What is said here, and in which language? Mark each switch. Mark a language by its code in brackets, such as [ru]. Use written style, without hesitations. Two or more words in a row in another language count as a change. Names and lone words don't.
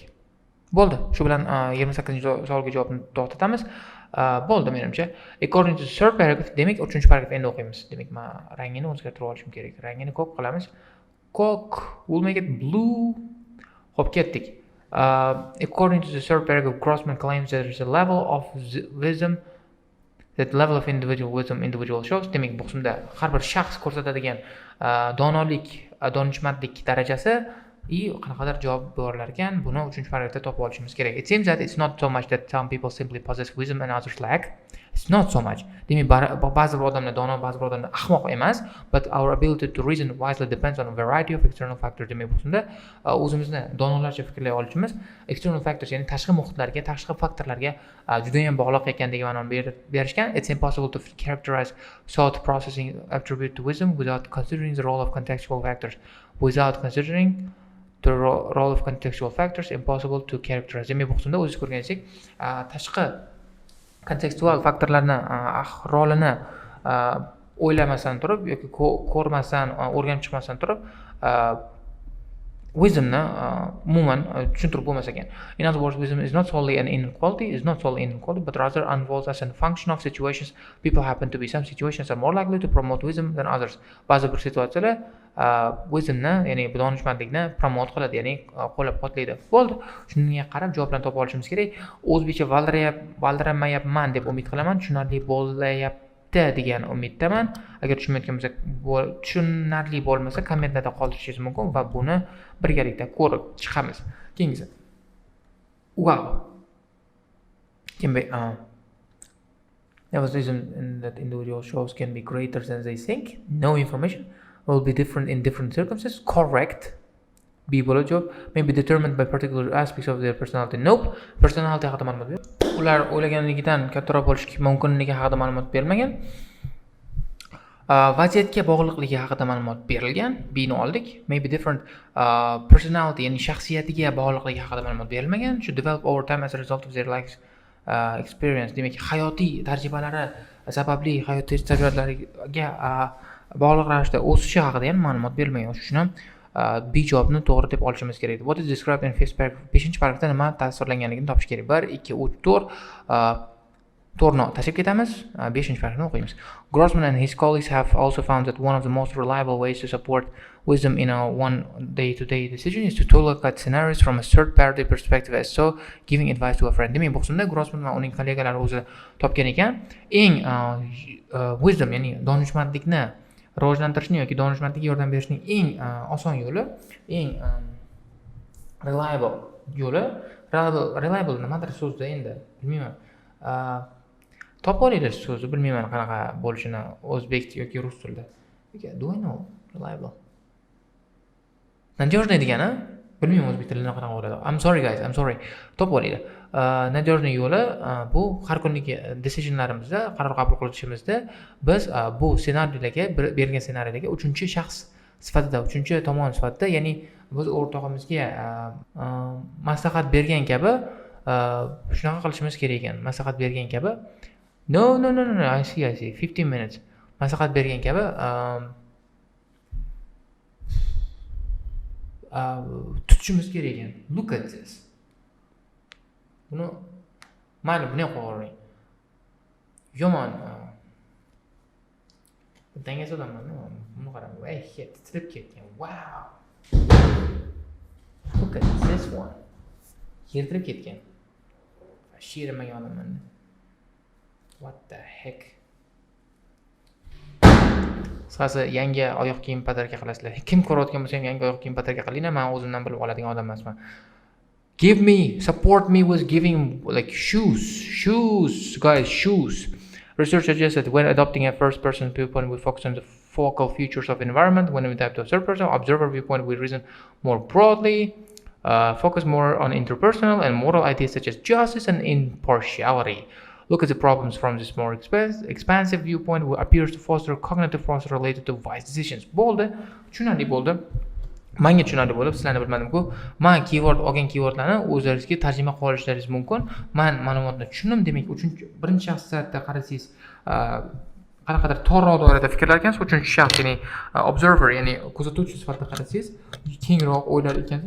[uz] Bo'ldi. Shu bilan 28-savolga javobni to'xtatamiz. Bo'ldi menimcha. [en] According to the third paragraph, [uz] demak 3-paragraf endi o'qiymiz. Demak, men rangini o'zgartirib olishim kerak. Rangini ko'k qilamiz. Ko'k, [en] we'll make it blue. [uz] Xo'p, ketdik. [en] According to the third paragraph, Grossman claims there is a level of wisdom, that level of individual wisdom individual shows. [uz] Demak, bu qismda har bir shaxs ko'rsatadigan donishmandlik darajasi qanaqadir javob berilar ekan, buni 3-paragrafda topib olishimiz kerak. [en] It seems that it's not so much that some people simply possess wisdom and others lack. It's not so much. [uz] Demak, ba'zi bir odamlar dono, ba'zi bir odamlar ahmoq emas, [en] but our ability to reason wisely depends on a variety of external factors. [uz] Demak, bu shunda o'zimizni donolarcha fikrlay olishimiz [en] external factors, [uz] ya'ni tashqi muhitlarga, tashqi faktorlarga juda ham bog'liq ekanligi ma'noni berishgan. [en] It's impossible to characterize thought processing attribute to wisdom without considering the role of contextual factors. Without considering the role of contextual factors, impossible to characterize. [uz] Demak, bu qismda o'zingiz ko'rganingizdek, tashqi kontekstual faktorlarni rolini o'ylamasdan turib yoki ko'rmasdan, o'rganib chiqmasdan turib wisdomni umuman tushuntirib bo'lmas ekan. [en] In other words, wisdom is not solely an inner quality, but rather unfolds as a function of situations people happen to be. Some situations are more likely to promote wisdom than others. [uz] Ba'zi bir situatsiyalar wisdomni, ya'ni donishmandlikni promote qiladi, ya'ni qo'llab-quvvatlaydi. Bo'ldi. Shunga qarab javoblarni topib olishimiz kerak. O'zbekcha valdirmayapman deb umid qilaman. Tushunarli bo'layapti degan umiddaman. Agar tushunarli bo'lmasa, kommentlarda qoldirishingiz mumkin va buni birgalikda ko'rib chiqamiz. Keyingisi. Wow. [en] Nervosism that individual shows can be greater than they think. No information will be different in different circumstances. Correct. [uz] B bo'ladi javob. [en] May be determined by particular aspects of their personality. [uz] Nope. Personality haqida ma'lumot yo'q. Ular o'ylaganligidan kattaroq bo'lishi mumkinligi haqida ma'lumot berilmagan. Vaziyatga bog'liqligi haqida ma'lumot berilgan. Bni oldik. [en] May be different personality, [uz] ya'ni shaxsiyatiga bog'liqligi haqida ma'lumot berilmagan. [en] Should develop over time as a result of their life experience. [uz] Demak, hayotiy tajribalari sababli hayotiy tajribalariga bog'liq ravishda o'sishi haqida ham ma'lumot berilmagan. Shuning uchun B javobni to'g'ri deb olishimiz kerak. [en] What is described in [uz] 5-paragrafda nima tasvirlanganligini topish kerak. 1, 2, 3, 4 to'rni tashib ketamiz. 5-paragrafni o'qiymiz. [en] Grossman and his colleagues have also found that one of the most reliable ways to support wisdom in a one day-to-day decision is to look at scenarios from a third-party perspective, as so giving advice to a friend. [uz] Demak, bu qismda Grossman va uning kollegalari o'zi topgan ekan, eng wisdom, ya'ni donishmandlikni rivojlantirishni yoki donishmandlikka yordam berishning eng oson yo'li, eng reliable yo'li, reliable nimadir so'zda endi bilmayman. Topib olinglar so'zni, bilmayman qanaqa bo'lishini o'zbek yoki rus tilida. [en] Do I know reliable? [uz] Надёжный degani, bilmayman o'zbek tilida qanaqa bo'ladi. [en] I'm sorry guys, I'm sorry. [uz] Topib olinglar. Надёжный yo'li bu har kunlik decisionlarimizda, qaror qabul qilishimizda biz bu ssenariylarga, berilgan ssenariylarga uchinchi shaxs sifatida, uchinchi tomon sifatida, ya'ni biz o'rtog'imizga maslahat bergan kabi shunaqa qilishimiz kerak ekan. Maslahat bergan kabi [en] No, I see. 15 minutes. [uz] Maslahat bergan kabi tutishimiz kerak ekan. [en] Look at this. [uz] Buni mayli, buni ham qo'ying. Yomon. Dangas odamman, buni qarang. Ey, titrib ketgan. [en] Wow. Look at this one. [uz] Yertirib ketgan. Shirmaga olaman. [en] What the heck? [uz] Qisqasi yangi oyoq kiyim podarka qilasizlar. Kim ko'rayotgan bo'lsa ham yangi oyoq kiyim podarka qilinglar. Men o'zimdan bilib oladigan odam emasman. [en] Give me, support me with giving like shoes, guys, shoes. Research suggests that when adopting a first-person viewpoint, we focus on the focal features of environment. When we adapt to a third-person observer viewpoint, we reason more broadly, focus more on interpersonal and moral ideas such as justice and impartiality. Look at the problems from this more expansive viewpoint, which appears to foster cognitive process related to wise decisions. [uz] Bo'ldi, tushunarli bo'ldi. Menga tushunarli bo'lib, sizlarni bilmadim-ku. Men keyword olgan keywordlarni o'zlaringizga tarjima qilib olishlaringiz mumkin. Men ma'lumotni tushundim, demak, birinchi shaxs sifatida qarasangiz, qanaqadir torroq doirada fikrlar ekansiz, uchinchi shaxs, ya'ni observer, ya'ni kuzatuvchi sifatida qarasangiz, kengroq o'ylar ekansiz.